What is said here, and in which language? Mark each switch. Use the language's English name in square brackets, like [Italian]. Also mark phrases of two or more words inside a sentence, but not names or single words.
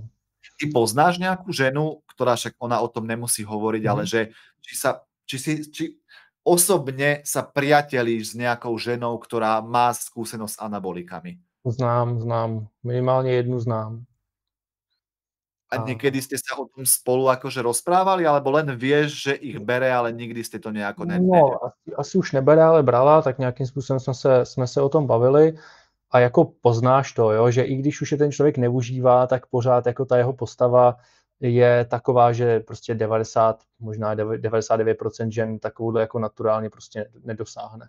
[Slovak] Ty poznáš nejakú ženu, ktorá však ona o tom nemusí hovoriť, ale že či osobne sa priatelíš s nejakou ženou, ktorá má skúsenosť s anabolikami? [Czech] Znám. Minimálně jednu znám. [Slovak] A niekedy ste sa o tom spolu akože rozprávali, alebo len vieš, že ich bere, ale nikdy ste to nejako [Czech] No, asi už nebere, ale brala, tak nějakým způsobem jsme se o tom bavili a jako poznáš to, jo, že i když už je ten člověk neužívá, tak pořád jako ta jeho postava je taková, že prostě 90, možná 99% žen takovouhle jako naturálně prostě nedosáhne.